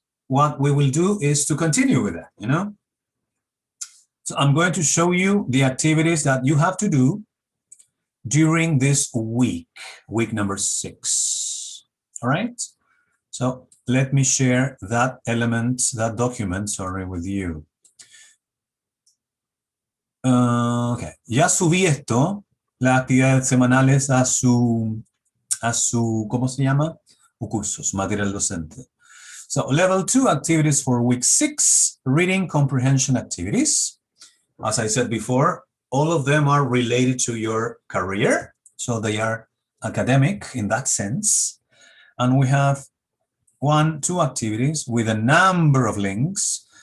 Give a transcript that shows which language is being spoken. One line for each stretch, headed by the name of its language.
English: what we will do is to continue with that, you know? So I'm going to show you the activities that you have to do during this week number 6. All right? So let me share that document, with you.
Spanish: Okay, ya subí esto, las actividades semanales a su, ¿cómo se llama? O cursos, material docente.
English: So level 2 activities for week 6, reading comprehension activities. As I said before, all of them are related to your career. So they are academic in that sense. And we have 2 activities with a number of links.